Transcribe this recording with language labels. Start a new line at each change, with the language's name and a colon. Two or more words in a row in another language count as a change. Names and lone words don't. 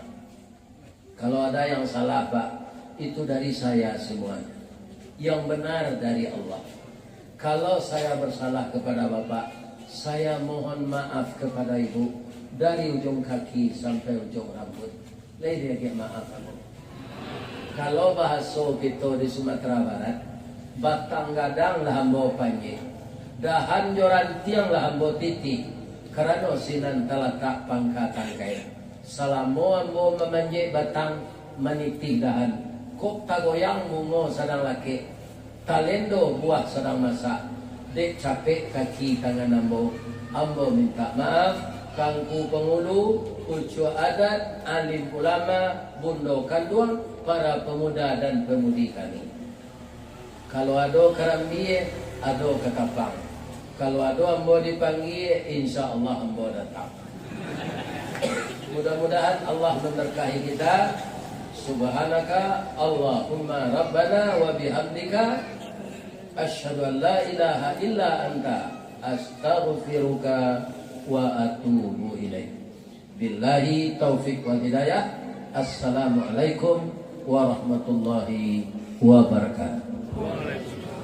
Indonesian: Kalau ada yang salah Pak, itu dari saya semuanya. Yang benar dari Allah. Kalau saya bersalah kepada Bapak, saya mohon maaf kepada Ibu dari ujung kaki sampai ujung rambut. Lagi maaf kamu. Kalau bahasa kita di Sumatera Barat,
Minangkabau: batang gadang lah hambo panji, dahan joran tiang lah hambo titi, karena sinan talatak pangkatan kaya. Salamo ambo memanjik batang meniti dahan, kok tagoyang bungo sedang laki, talendo buah sedang masak, dek capek kaki tangan ambo minta maaf. Kangku pengulu, ucu adat, alim ulama, bundo kanduang,
Indonesian: para pemuda dan pemudi kami.
Minangkabau: Kalau ada karambiye, ada kekapang. Kalau ada ambo dipanggil,
Arabic: إن شاء الله
Minangkabau: ambo datang.
Indonesian: Mudah-mudahan Allah memberkahi kita.
Arabic: سبحانك اللهم ربنا وبحمدك أشهد أن لا إله إلا أنت أستغفرك وأتوب إليك. بالله التوفيق والهداية. السلام عليكم ورحمة الله وبركاته.